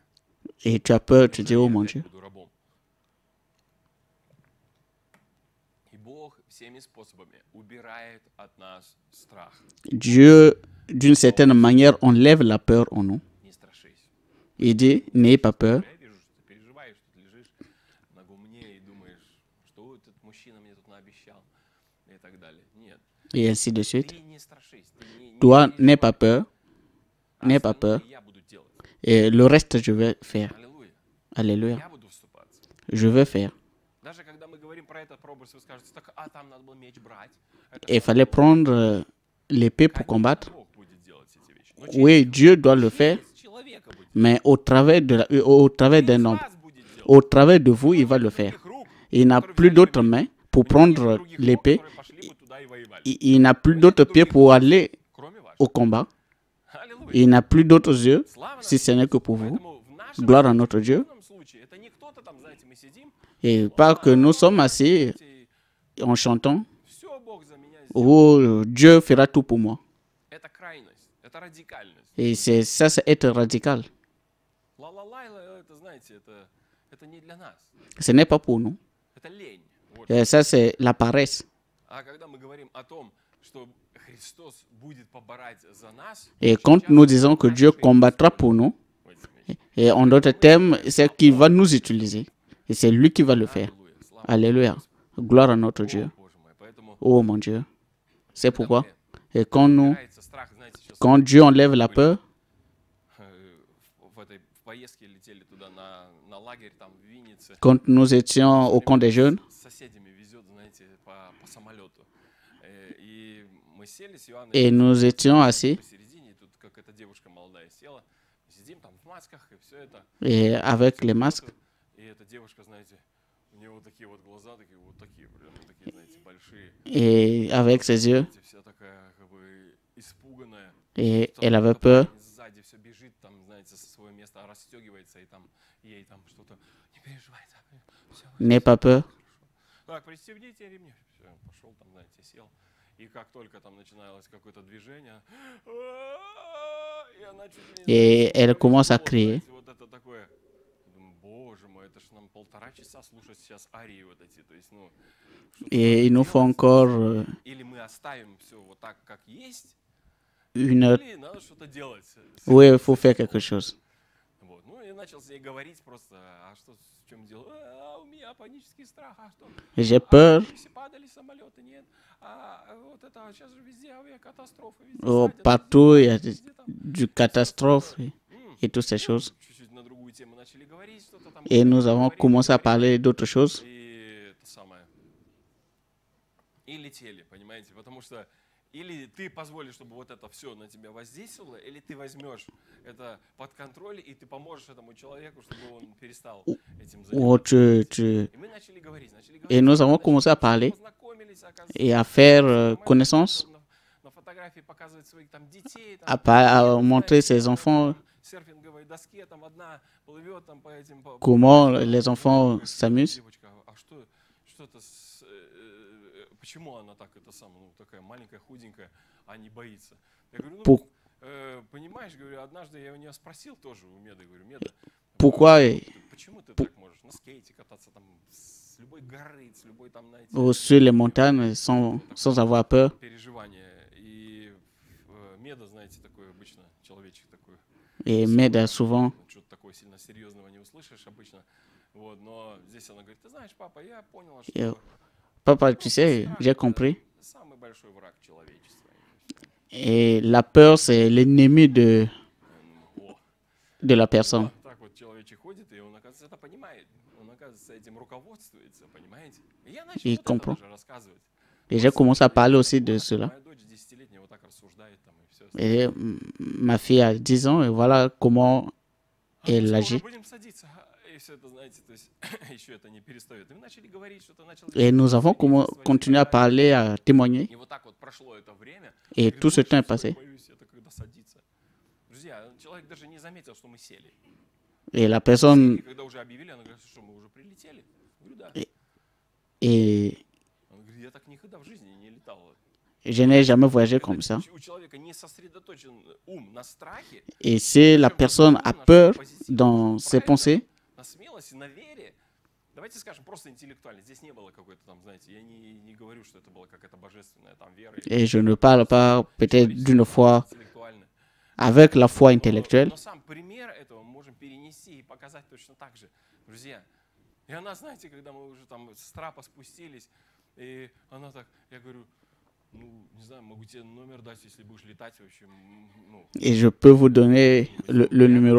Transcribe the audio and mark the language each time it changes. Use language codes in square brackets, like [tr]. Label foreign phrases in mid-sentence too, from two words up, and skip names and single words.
[fr] Et tu as peur, tu dis, oh [ru] Я [fr] mon [ru] опять [fr] Dieu. [ru] буду рабом. И Бог всеми способами убирает от нас страх. [fr] Dieu, d'une certaine manière, enlève la peur en nous. [ru] Не страшись. [fr] Il dit, n'ayez pas peur. [ru] Я вижу, что ты переживаешь, что ты лежишь на гумне и думаешь, что этот мужчина мне тут наобещал и так далее. Нет, [fr] Et ainsi de suite. [ru] ты не страшись, ты не [fr] Toi, [ru] переживай. [fr] n'aie pas peur. [ru] А [fr] N'aie pas [ru] остальное [fr] peur. [ru] я буду делать. [fr] Et le reste, je vais faire. [ru] Аллилуйя. [fr] Alléluia. [ru] Я буду вступаться. [fr] Je vais faire. [ru] Даже когда мы говорим про этот прообраз, вы скажете, так, а там надо было меч брать. Это [fr] Et il [ru] что [fr] fallait [ru] было? [fr] prendre l'épée pour [ru] Конечно, [fr] combattre. [ru] Бог будет делать эти вещи. Но [fr] Oui, [ru] через [fr] Dieu doit le faire, [ru] человека будет. [fr] mais au travers d'un [ru] Через [fr] homme. [ru] вас будет делать. [fr] Au travers de vous, il va le faire. [ru] Других рук, [fr] Il n'a [ru] которые [fr] plus [ru] взяли [fr] d'autres [ru] бы [fr] mains [ru] меч. [fr] pour [ru] Нет [fr] prendre [ru] других рук, [fr] l'épée. [ru] которые пошли бы туда и воевали. [fr] Il n'a plus d'autres pieds pour aller [ru] Кроме ваших. [fr] au combat. [ru] Аллилуйя. [fr] Il n'a plus d'autres yeux, [ru] Слава [fr] si ce n'est que pour vous. [ru] Поэтому в нашем [fr] Gloire à notre Dieu. [ru] случае, случае, это не кто-то там, знаете, мы сидим, [fr] Et pas que nous sommes assis en chantant, [ru] все, Бог за меня сделал. [fr] oh, Dieu fera tout pour moi. [ru] Это крайность, это радикальность. [fr] Et ça, c'est être radical. [ru] Ла-ла-лайла, это, знаете, это не для нас. [fr] Ce n'est pas pour nous. [ru] Это лень. Вот. [fr] Et ça, c'est la paresse. [ru] А когда мы говорим о том, что Христос будет поборать за нас, [fr] Et [ru] очень [fr] quand [ru] часто [fr] nous disons que Dieu [ru] наши [fr] combattra pour nous, [ru] вот эти вещи. [fr] et en d'autres termes, c'est qu'il va nous utiliser. Et c'est lui qui va le faire. [ru] Аллилуйя, слава [fr] Alléluia. Gloire à notre [ru] Богу, [fr] Dieu. [ru] Боже мой. Поэтому [fr] Oh mon Dieu. C'est [ru] когда [fr] pourquoi. [ru] мы [fr] Et quand nous, [ru] убирается страх, знаете, сейчас [fr] quand Dieu enlève la peur, [ru] в этой в поездке летели туда на лагерь там в Виннице. [fr] quand nous étions au camp des jeunes, [ru] С соседями везет, знаете, по самолету. И мы сели с Иоанной [fr] et nous étions assis, [ru] посередине, и тут как эта девушка молодая села, сидим там в масках, и все это. [fr] et avec les masques, [ru] И эта девушка, знаете, у нее вот такие вот глаза, такие вот такие, прям такие, знаете, большие. [fr] et avec ses yeux, [ru] Знаете, вся такая, как бы, испуганная. [fr] et [ru] Кто-то [fr] elle avait [ru] кто-то [fr] peur. [ru] сзади все бежит, там, знаете, со своего места расстегивается, и там ей там что-то, не переживай, все, [fr] N'aie pas peur. [ru] так, пристегните ремни. Все, пошел там, знаете, сел. И как только там начиналось какое-то движение, и она чуть ли не, [fr] Et [ru] знаете, [fr] elle [ru] во весь [fr] commence à [ru] голос, [fr] crier. [ru] знаете, вот это такое. Я думаю, боже мой, это ж нам 1,5 часа слушать сейчас арии вот эти. То есть, ну, что-то [fr] Et il [ru] надо [fr] nous faut [ru] делать. [fr] encore [ru] Или мы оставим все вот так, как есть, [fr] 1 heure. [ru] или надо что-то делать. [fr] Oui, il faut faire quelque chose. [ru] Вот. Ну, я начал с ней говорить просто, а что, в чем дело? У меня панический страх, а что? [fr] J'ai peur. [ru] Если падали самолеты, нет. Вот это, сейчас же везде авиакатастрофы. Везде Oh, садят, [fr] partout, il y a [ru] везде там. [fr] du catastrophe et toutes ces choses. [ru] Чуть-чуть на другую тему начали говорить, что-то там. [fr] Et nous avons [ru] говорили, [fr] commencé à [ru] говорили. [fr] parler d'autres choses. [ru] И это самое. И летели, понимаете, потому что или ты позволишь, чтобы вот это все на тебя воздействовало, или ты возьмешь это под контроль, и ты поможешь этому человеку, чтобы он перестал этим [fr] Ou [ru] заниматься. [fr] tu- [ru] И мы начали говорить, [fr] Et nous avons commencé à parler [ru] познакомились, [fr] et à faire connaissance, [ru] на фотографии показывать своих там детей, там, [fr] à montrer ses enfants [ru] серфинговой доске, там одна плывет там по этим... [fr] comment les enfants s'amusent. [ru] Девочка, а что что-то, почему она так, это самое, ну, такая маленькая, худенькая, а не боится? Я говорю, [fr] Pour- [ru] понимаешь, говорю, однажды я у нее спросил тоже у Меды, говорю, Меда, [fr] pourquoi [ru] почему ты так можешь на скейте кататься там с любой горы, с любой там, знаете, [fr] sur les montagnes sans avoir peur? [ru] переживания. И Меда, знаете, такой обычно человечек такой. [fr] Et Med souvent, [ru] Что-то такое сильно серьезного не услышишь обычно. Вот, но здесь она говорит, ты знаешь, папа, я поняла, что [fr] et, papa, tu sais, j'ai compris. [ru] самый большой враг человечества. [fr] Et la peur, c'est l'ennemi О, de la personne. [ru] вот так вот человечек ходит, и он, оказывается, это понимает. Он, оказывается, этим руководствуется, понимаете? И я начал И вот это [fr] comprend. [ru] даже рассказывать. [fr] Et j'ai commencé à parler aussi de cela. [ru] Моя дочь 10-летняя вот так рассуждает там и все. [fr] Et ma fille a 10 ans, et voilà comment elle agit. [ru] Будем садиться. И все это, знаете, то есть еще это не перестает. И мы начали говорить, что-то начал... [fr] Et nous avons continué à parler, à témoigner. [ru] И вот так вот прошло это время. [fr] Et tout ce temps est passé. [ru] Боюсь, это когда садится. Друзья, человек даже не заметил, что мы сели. [fr] Et la personne, [ru] И когда уже объявили, она говорит, что мы уже прилетели. Я говорю, да. [fr] et [ru] Она говорит, я так никогда в жизни не летал. [fr] je n'ai jamais voyagé comme ça. [ru] У человека не сосредоточен ум на страхе, [fr] Et si la personne a peur dans ses pensées, [ru] на смелости, на вере. Давайте скажем просто интеллектуально. Здесь не было какой-то там, знаете, я не говорю, что это была какая-то божественная там вера. [fr] et je ne parle pas peut-être d'une foi [ru] Интеллектуально. [fr] avec la foi intellectuelle, [ru] Но сам пример этого мы можем перенести и показать точно так же, друзья. И она, знаете, когда мы уже там с трапа спустились, и она так, я говорю, ну, не знаю, могу тебе номер дать, если будешь летать вообще. Ну, [fr] et je peux vous donner le numéro.